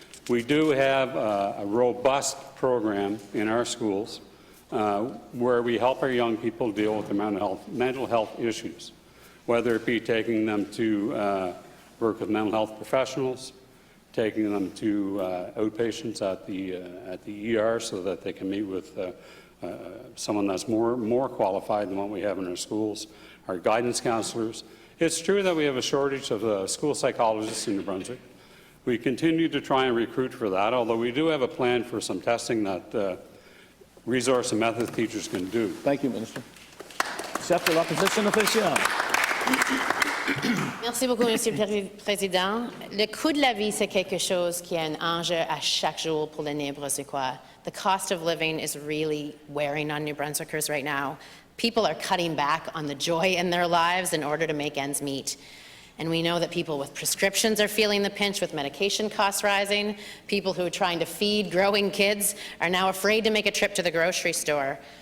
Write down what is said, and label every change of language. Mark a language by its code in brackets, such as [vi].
[en] We do have a robust program in our schools where we help our young people deal with their mental health issues, whether it be taking them to work with mental health professionals, taking them to outpatients at the ER so that they can meet with someone that's more qualified than what we have in our schools, our guidance counselors. It's true that we have a shortage of school psychologists in New Brunswick. We continue to try and recruit for that, although we do have a plan for some testing that resource and methods teachers can do. Thank you, Minister. [fr] Accepte l'opposition officielle. Merci beaucoup, Monsieur le Président. Le coût de la vie, c'est quelque chose qui est un enjeu à chaque jour pour les Néo-Brunswickois. [en] The cost of living is really wearing on New Brunswickers right now. People are cutting back on the joy in their lives in order to make ends meet. And we know that people with prescriptions are feeling the pinch with medication costs rising. People who are trying to feed growing kids are now afraid to make a trip to the grocery store.